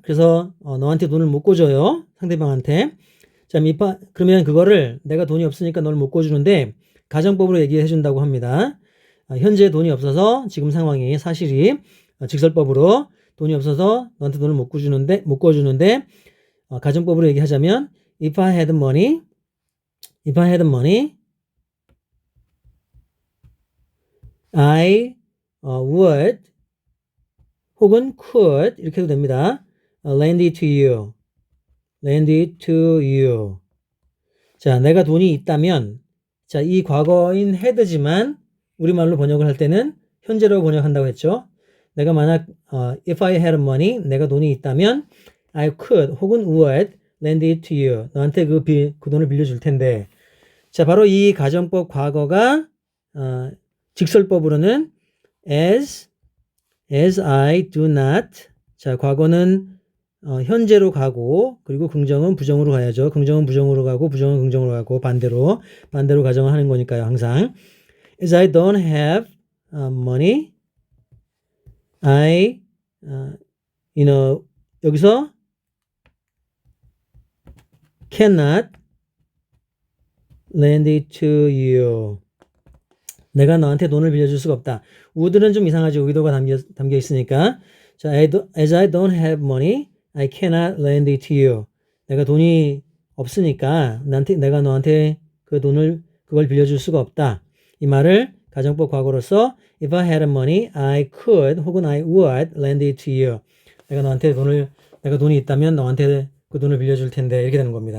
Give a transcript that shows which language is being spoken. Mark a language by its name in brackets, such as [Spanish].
[Korean] 그래서 너한테 돈을 못 꿔줘요. 상대방한테. 자, 그러면 그거를 내가 돈이 없으니까 널 못 꿔주는데 가정법으로 얘기해 준다고 합니다. 현재 돈이 없어서 지금 상황이 사실이 직설법으로 돈이 없어서 너한테 돈을 못 꿔주는데 가정법으로 얘기하자면 [English] if I had money, If I had money, I would [Korean] 혹은 [English] could [Korean] 이렇게 해도 됩니다. [English] lend it to you. lend it to you. [Korean] 자, 내가 돈이 있다면 자, 이 과거인 had지만 우리말로 번역을 할 때는 현재로 번역한다고 했죠. 내가 만약 [English] if I had money, [Korean] 내가 돈이 있다면 [English] I could [Korean] 혹은 [English] would lend it to you. [Korean] 너한테 그 돈을 빌려줄 텐데. 자, 바로 이 가정법 과거가 직설법으로는 [English] as I do not. [Korean] 자, 과거는 현재로 가고 그리고 긍정은 부정으로 가야죠. 긍정은 부정으로 가고 부정은 긍정으로 가고 반대로 가정을 하는 거니까요. 항상 [English] as I don't have money, I [Korean] 여기서 [English] cannot lend it to you. [Korean] 내가 너한테 돈을 빌려줄 수가 없다. would는 좀 이상하죠. 의도가 담겨 있으니까. [English] 자, as I don't have money, I cannot lend it to you. [Korean] 내가 돈이 없으니까 내가 너한테 그걸 빌려줄 수가 없다. 이 말을 가정법 과거로서 [English] if I had money, I could [Korean] 혹은 [English] I would lend it to you. [Korean] 내가 돈이 있다면 너한테 그 돈을 빌려줄 텐데 이렇게 되는 겁니다.